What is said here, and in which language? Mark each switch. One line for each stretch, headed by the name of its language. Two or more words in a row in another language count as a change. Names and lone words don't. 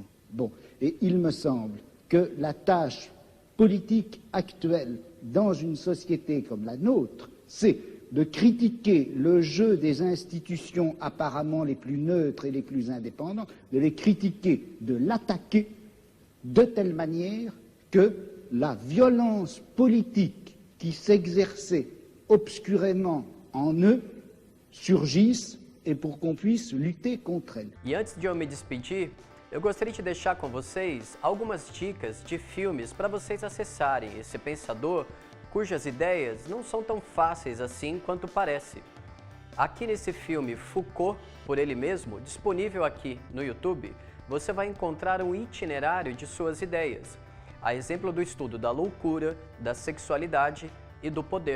French: Bon, et il me semble que la tâche politique actuelle dans une société comme la nôtre, c'est de critiquer le jeu des institutions apparemment les plus neutres et les plus indépendantes, de les critiquer, de l'attaquer de telle manière que la violence politique qui s'exerçait obscurément en eux surgisse et pour qu'on puisse lutter contre elle.
Portuguese: E antes de eu me despedir, eu gostaria de deixar com vocês algumas dicas de filmes para vocês acessarem esse pensador cujas ideias não são tão fáceis assim quanto parece. Aqui nesse filme Foucault, por ele mesmo, disponível aqui no YouTube, você vai encontrar um itinerário de suas ideias, a exemplo do estudo da loucura, da sexualidade e do poder.